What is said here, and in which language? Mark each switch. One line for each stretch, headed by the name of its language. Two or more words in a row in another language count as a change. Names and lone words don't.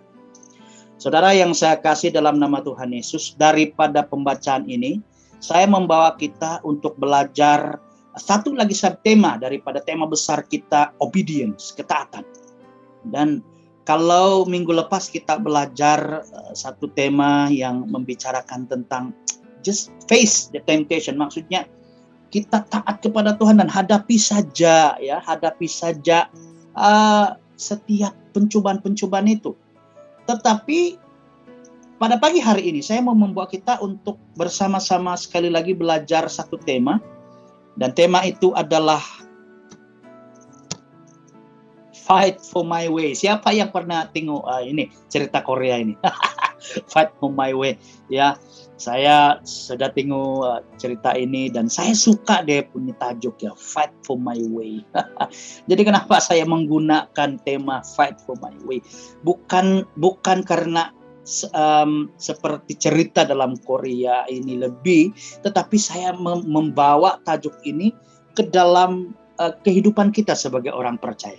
Malay: Saudara yang saya kasih dalam nama Tuhan Yesus, daripada pembacaan ini, saya membawa kita untuk belajar satu lagi subtema daripada tema besar kita, obedience, ketaatan. Dan kalau minggu lepas kita belajar satu tema yang membicarakan tentang
English: just face the temptation,
Malay: maksudnya kita taat kepada Tuhan dan hadapi saja setiap pencobaan-pencobaan itu. Tetapi pada pagi hari ini saya mau membawa kita untuk bersama-sama sekali lagi belajar satu tema, dan tema itu adalah Fight for My Way. Siapa yang pernah tengok ini cerita Korea ini? Fight for My Way ya. Saya sudah tengok cerita ini dan saya suka deh punya tajuk ya, Fight for My Way. Jadi kenapa saya menggunakan tema Fight for My Way? Bukan karena seperti cerita dalam Korea ini lebih, tetapi saya membawa tajuk ini ke dalam kehidupan kita sebagai orang percaya.